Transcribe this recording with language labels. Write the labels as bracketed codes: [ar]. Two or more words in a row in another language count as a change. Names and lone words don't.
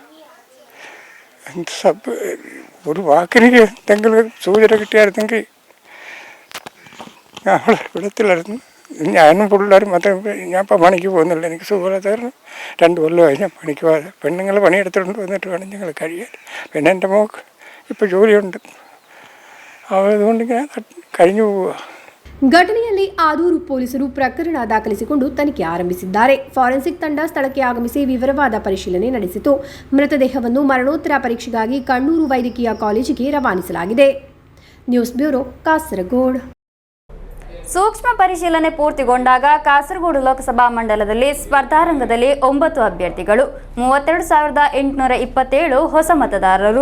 [ml] ഒരു വാക്കിന് എന്തെങ്കിലും സൂചന കിട്ടിയായിരുന്നെങ്കിൽ അവളെ വിടത്തില്ലായിരുന്നു. ഞാനും പിള്ളേരും മാത്രം. ഞാൻ ഇപ്പോൾ പണിക്ക് പോകുന്നില്ല, എനിക്ക് സുഖമില്ലാത്തായിരുന്നു. 2 കൊല്ലമായി ഞാൻ പണിക്ക് പോകാതെ. പെണ്ണുങ്ങൾ പണിയെടുത്തുകൊണ്ട് വന്നിട്ട് വേണം ഞങ്ങൾ കഴിയാൻ. പിന്നെ എൻ്റെ മോൾക്ക് ഇപ്പോൾ ജോലിയുണ്ട്, അതുകൊണ്ടിങ്ങനെ കഴിഞ്ഞു പോവുക. [kn] ಘಟನೆಯಲ್ಲಿ ಆದೂರು ಪೊಲೀಸರು ಪ್ರಕರಣ ದಾಖಲಿಸಿಕೊಂಡು ತನಿಖೆ ಆರಂಭಿಸಿದ್ದಾರೆ. ಫಾರೆನ್ಸಿಕ್ ತಂಡ ಸ್ಥಳಕ್ಕೆ ಆಗಮಿಸಿ ವಿವರವಾದ ಪರಿಶೀಲನೆ ನಡೆಸಿತು. ಮೃತದೇಹವನ್ನು ಮರಣೋತ್ತರ ಪರೀಕ್ಷೆಗಾಗಿ ಕಣ್ಣೂರು ವೈದ್ಯಕೀಯ ಕಾಲೇಜಿಗೆ ರವಾನಿಸಲಾಗಿದೆ. [en] news bureau, [kn] ಕಾಸರಗೋಡು. ಸೂಕ್ಷ್ಮ ಪರಿಶೀಲನೆ ಪೂರ್ತಿಗೊಂಡಾಗ ಕಾಸರಗೋಡು ಲೋಕಸಭಾ ಮಂಡಲದಲ್ಲಿ ಸ್ಪರ್ಧಾ ರಂಗದಲ್ಲಿ 9 ಅಭ್ಯರ್ಥಿಗಳು, 32,827 ಹೊಸ ಮತದಾರರು.